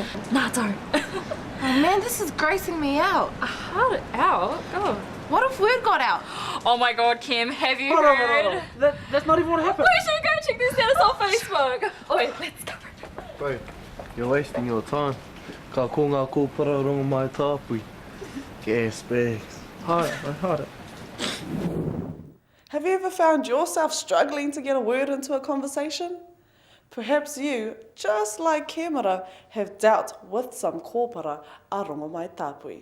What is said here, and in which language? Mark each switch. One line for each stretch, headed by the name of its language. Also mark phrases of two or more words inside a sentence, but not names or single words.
English: Nah, don't. Oh man, this is grossing me out. Hard out? Oh. What if word got out? Oh my god, Kim, have you Hold heard? on. That's not even what happened. We should go check this out, it's on Facebook. Oh wait, let's go. Bro, you're wasting your time.
Māori: Ka kō ngā kopara Rongomaitapui.
English: Gas bags. Hard it. Have you ever found yourself struggling to get a word into a conversation? Perhaps you, just like Kemara, have dealt with some
Māori: kopara a Rongomaitapui.